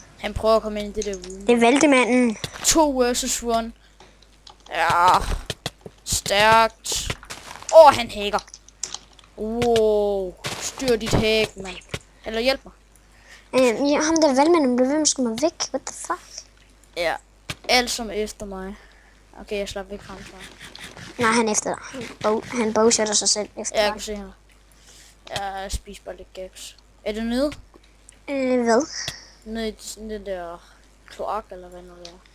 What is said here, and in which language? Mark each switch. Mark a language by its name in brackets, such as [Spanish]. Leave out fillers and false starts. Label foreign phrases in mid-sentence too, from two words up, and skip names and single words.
[Danish] Han prøver at komme ind i det der ude. Det valgte manden. 2 versus 1. Ja. Stærkt. Han hacker. Wow. Styr dit hack, mand. Eller hjælp mig. Ja, ham der valgmanden blev ved med at skyde mig væk. [English] What the fuck? [Danish] Ja. Alt som efter mig. Okay, jeg slap væk fra ham. Nej, han efter dig. Han bowshotter sig selv efter dig. Ja, jeg kan se her. Jeg spiser bare lidt gaps. Er du nede? Hvad? Nede i det der kloak, eller hvad nu det er?